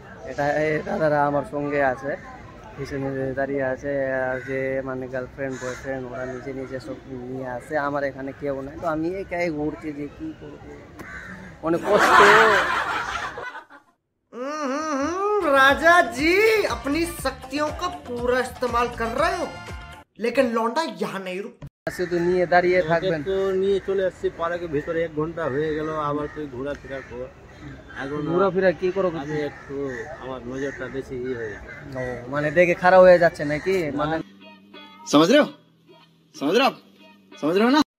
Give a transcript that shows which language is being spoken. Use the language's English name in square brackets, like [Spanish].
[Bangla] এটা দাদারা আমার সঙ্গে আছে, পিছনে দাঁড়িয়ে আছে। আর যে মানে গার্লফ্রেন্ড বয়ফ্রেন্ড ওরা নিজে নিজে সব নিয়ে আসে, আমার এখানে কেউ নাই। তো আমি একাই ঘুরছি যে কি করবো, অনেক কষ্ট। [Hindi] राजा जी अपनी शक्तियों का पूरा इस्तेमाल कर रहे हो, लेकिन लौंडा यहाँ नहीं रुक। [Bangla] শুধু নিয়ে দাঁড়িয়ে থাকবেন? তো নিয়ে চলে আসছি পার্কের ভিতরে, 1 ঘন্টা হয়ে গেল। আবার তুই ঘোরাফেরা কর। এখন ঘোরাফেরা কি করো? আমি একটু আমার নজরটা বেশি হয়ে গেছে। ও মানে দেখে খারাপ হয়ে যাচ্ছে নাকি? মানে [Hindi] समझ रहे हो समझ रहे हो ना?